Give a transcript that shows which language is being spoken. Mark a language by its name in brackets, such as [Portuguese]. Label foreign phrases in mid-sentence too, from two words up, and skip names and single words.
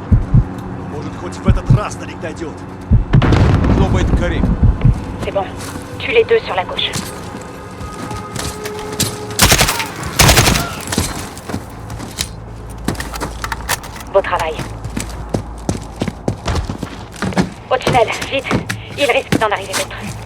[Russian] Может, хоть в этот раз Тарик дойдет. Должно быть Карим. [French] C'est bon. Tue les deux sur la gauche. beau travail. Au tunnel, vite. Il risque d'en arriver d'autres.